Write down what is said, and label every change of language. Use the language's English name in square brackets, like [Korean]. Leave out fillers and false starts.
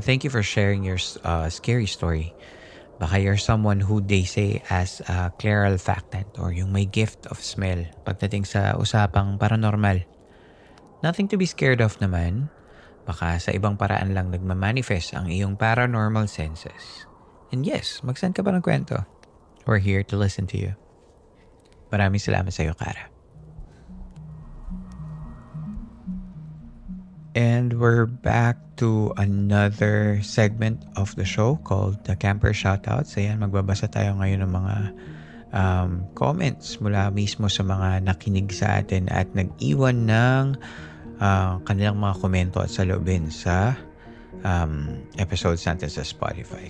[English] Thank you for sharing your scary story. Baka you're someone who they say as a clairolfactant or yung may gift of smell [Filipino] pagdating sa usapang [English] paranormal. Nothing to be scared of naman. [Filipino] Baka sa ibang paraan lang nagmamanifest ang iyong paranormal senses. And yes, mag-send ka ba ng kwento? [English] We're here to listen to you. [Filipino] Maraming salamat sa iyo, [English] Kara. And we're back to another segment of the show called The Camper Shoutouts. [Filipino] Ayan, magbabasa tayo ngayon ng mga comments mula mismo sa mga nakinig sa atin at nag-iwan ng kanilang mga komento at saloobin sa episodes natin sa Spotify.